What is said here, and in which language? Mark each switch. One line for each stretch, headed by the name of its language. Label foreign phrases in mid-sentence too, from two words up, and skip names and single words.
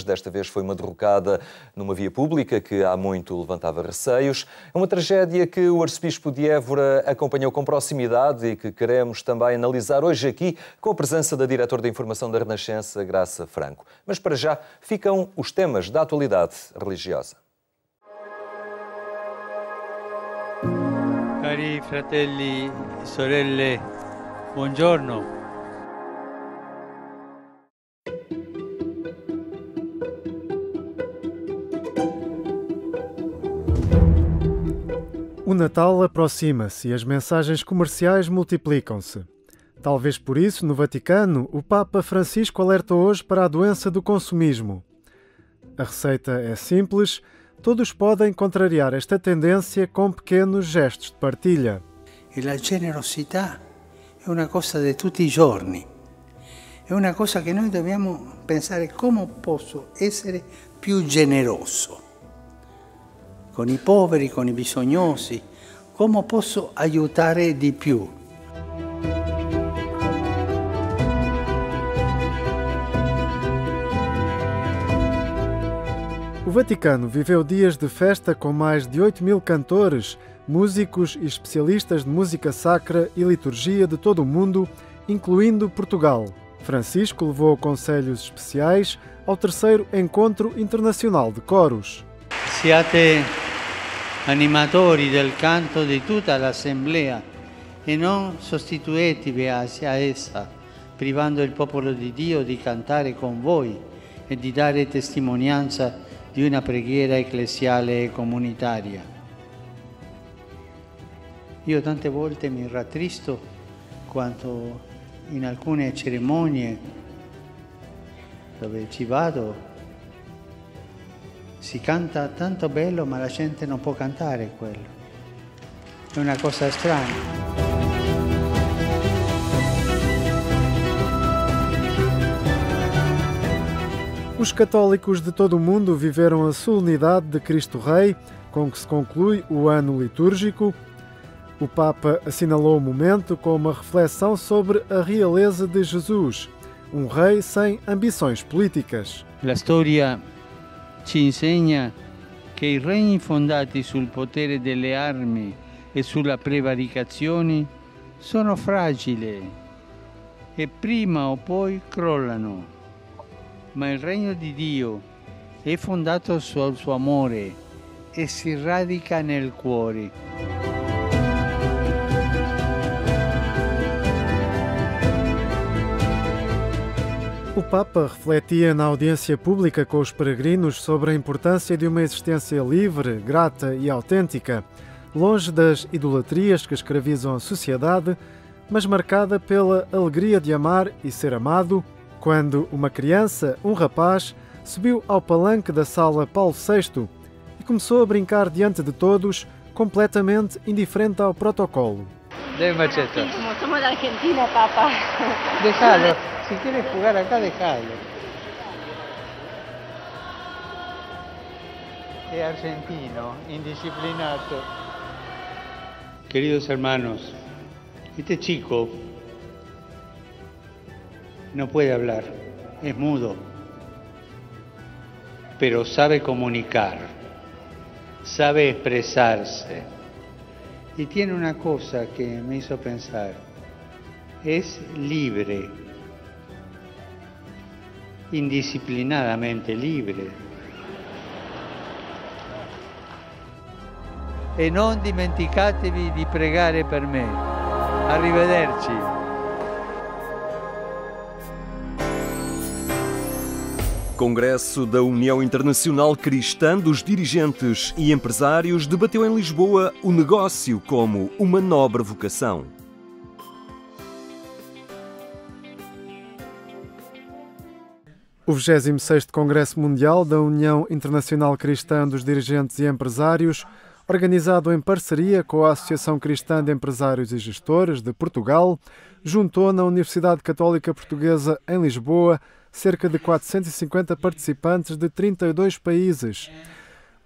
Portuguese: Desta vez foi uma derrocada numa via pública que há muito levantava receios. É uma tragédia que o arcebispo de Évora acompanhou com proximidade e que queremos também analisar hoje aqui com a presença da diretora de Informação da Renascença, Graça Franco. Mas para já ficam os temas da atualidade religiosa.
Italian: Cari fratelli e sorelle, buongiorno.
Portuguese: O Natal aproxima-se e as mensagens comerciais multiplicam-se. Talvez por isso, no Vaticano, o Papa Francisco alerta hoje para a doença do consumismo. A receita é simples. Todos podem contrariar esta tendência com pequenos gestos de partilha.
Italian: E la generosità è una cosa di tutti i giorni. È una cosa che noi dobbiamo pensare come posso essere più generoso con i poveri, con i bisognosi, come posso aiutare di più.
Portuguese: O Vaticano viveu dias de festa com mais de 8.000 cantores, músicos e especialistas de música sacra e liturgia de todo o mundo, incluindo Portugal. Francisco levou conselhos especiais ao terceiro Encontro Internacional de Coros.
Italian: Siate animatori del canto di tutta l'Assemblea e non sostituitevi a essa, privando il popolo di Dio di cantare con voi e di dare testimonianza di una preghiera ecclesiale e comunitaria. Io tante volte mi rattristo quando in alcune cerimonie dove ci vado si canta tanto bello ma la gente non può cantare quello. È una cosa strana.
Portuguese: Os católicos de todo o mundo viveram a solenidade de Cristo Rei, com que se conclui o ano litúrgico. O Papa assinalou o momento com uma reflexão sobre a realeza de Jesus, um rei sem ambições políticas.
Italian: La storia ci insegna che i regni fondati sul potere delle armi e sulla prevaricazione sono fragili e prima o poi crollano. Ma il regno di Dio è fondato sul suo amore e si radica nel cuore.
Portuguese: O Papa refletia na audiência pública com os peregrinos sobre a importância de uma existência livre, grata e autêntica, longe das idolatrias que escravizam a sociedade, mas marcada pela alegria de amar e ser amado, quando uma criança, um rapaz, subiu ao palanque da sala Paulo VI e começou a brincar diante de todos, completamente indiferente ao protocolo.
Spanish: Dai maceta. Somos de Argentina, Papa. Déjalo. Si quieres jugar acá, déjalo. Es argentino, indisciplinado. Queridos hermanos, este chico no puede hablar, es mudo, pero sabe comunicar, sabe expresarse. Y tiene una cosa que me hizo pensar, es libre, indisciplinadamente libre.
Italian: E non dimenticatevi di pregare per me. Arrivederci.
Portuguese: Congresso da União Internacional Cristã dos Dirigentes e Empresários debateu em Lisboa o negócio como uma nobre vocação. O 26º Congresso Mundial da União Internacional Cristã dos Dirigentes e Empresários, organizado em parceria com a Associação Cristã de Empresários e Gestores de Portugal, juntou na Universidade Católica Portuguesa em Lisboa cerca de 450 participantes de 32 países.